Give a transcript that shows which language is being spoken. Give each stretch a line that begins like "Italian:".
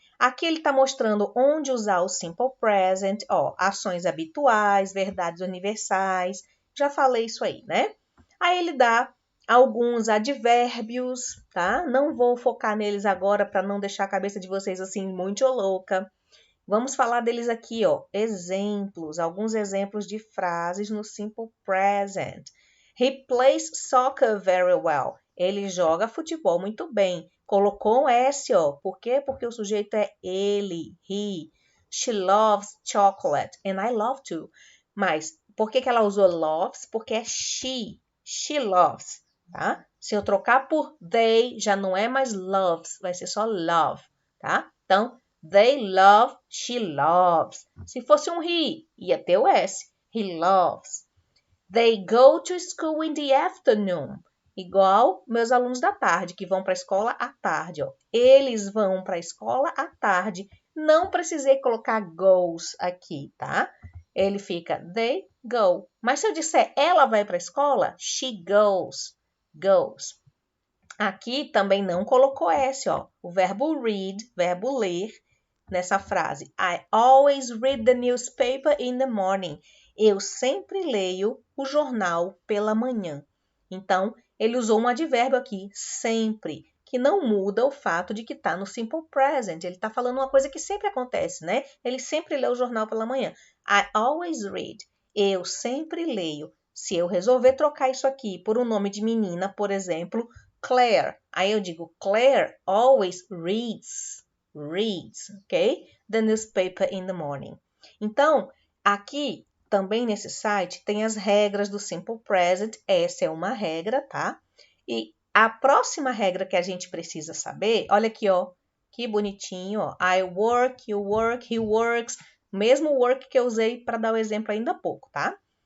Portuguese: Aqui ele está mostrando onde usar o Simple Present, ó, ações habituais, verdades universais, já falei isso aí, né? Aí ele dá alguns advérbios, tá? Não vou focar neles agora para não deixar a cabeça de vocês assim muito louca. Vamos falar deles aqui, ó. Exemplos, alguns exemplos de frases no simple present.
English: He plays soccer very well.
Portuguese: Ele joga futebol muito bem. Colocou um S, ó. Por quê? Porque o sujeito é ele, he.
English: She loves chocolate and I love too.
Portuguese: Mas por que ela usou loves? Porque é she.
English: She loves,
Portuguese: tá? Se eu trocar por
English: they,
Portuguese: já não é mais loves, vai ser só love, tá? Então,
English: they love, she loves.
Portuguese: Se fosse um he, ia ter o S.
English: He loves. They go to school in the afternoon.
Portuguese: Igual meus alunos da tarde, que vão para a escola à tarde. Ó. Eles vão para a escola à tarde. Não precisei colocar goes aqui, tá? Ele fica
English: they go.
Portuguese: Mas se eu disser ela vai para a escola,
English: she goes.
Portuguese: Goes. Aqui também não colocou S, ó. O verbo read, verbo ler, nessa frase.
English: I always read the newspaper in the morning.
Portuguese: Eu sempre leio o jornal pela manhã. Então, ele usou um advérbio aqui, sempre, que não muda o fato de que está no simple present. Ele está falando uma coisa que sempre acontece, né? Ele sempre lê o jornal pela manhã.
English: I always read.
Portuguese: Eu sempre leio. Se eu resolver trocar isso aqui por um nome de menina, por exemplo, Claire. Aí eu digo,
English: Claire always reads,
Portuguese: ok?
English: The newspaper in the morning.
Portuguese: Então, aqui também nesse site tem as regras do simple present. Essa é uma regra, tá? E a próxima regra que a gente precisa saber, olha aqui, ó, que bonitinho, ó.
English: I work, you work, he works.
Portuguese: Mesmo work que eu usei para dar o exemplo ainda há pouco, tá?